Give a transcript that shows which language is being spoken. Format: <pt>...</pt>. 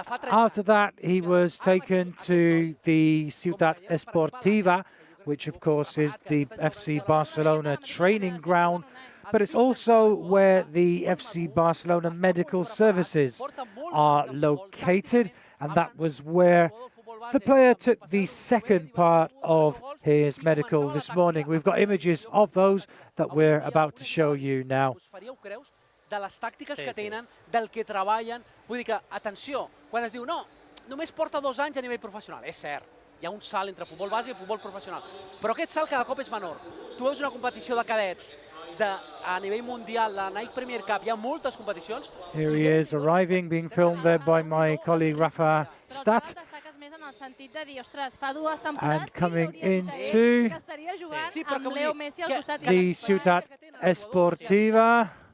<en>After that, he was taken to the Ciutat Esportiva, which of course is the FC Barcelona training ground, but it's also where the FC Barcelona medical services are located, and that was where the player took the second part of his medical this morning. We've got images of those that we're about to show you now.</en> <ca>De les tàctiques que tenen, del que treballen. Vull dir que, atenció, quan es diu no, només porta 2 anys a nivell professional. És cert, hi ha un salt entre futbol base i futbol professional, però aquest salt cada cop és menor. Tu veus una competició de cadets a nivell mundial, la Nike Premier Cup, hi ha moltes competicions.</ca> <en>Here he is arriving, being filmed there by my colleague Rafa Stat. And coming into the Ciutat Esportiva.</en>